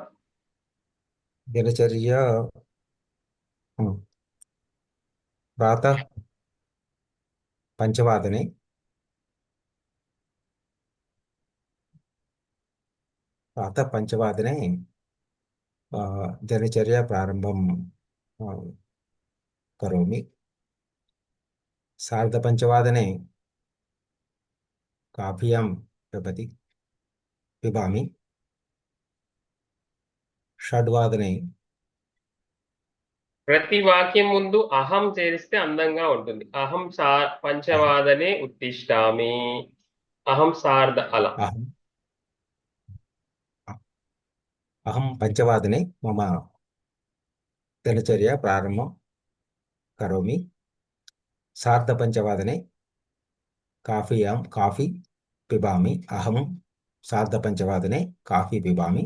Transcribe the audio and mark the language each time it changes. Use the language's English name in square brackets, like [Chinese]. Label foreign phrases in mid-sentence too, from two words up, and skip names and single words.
[Sanskrit] दिनचर्या प्रातः 5 वादने दिनचर्या प्रारंभं करोमि। 5:30 काफीं पिबामि। 6 [Telugu] ప్రతి వాక్యం ముందు అహం చేరిస్తే అందంగా ఉంటుంది. [Sanskrit] అహం 5:15 ఉత్తిష్టామి, అహం సార్ధ అలా. अहं 5 मम दिनचर्या प्रारंभं करोमि। 5:30 काफी पिबामि। अहं 5:30 काफी पिबामि।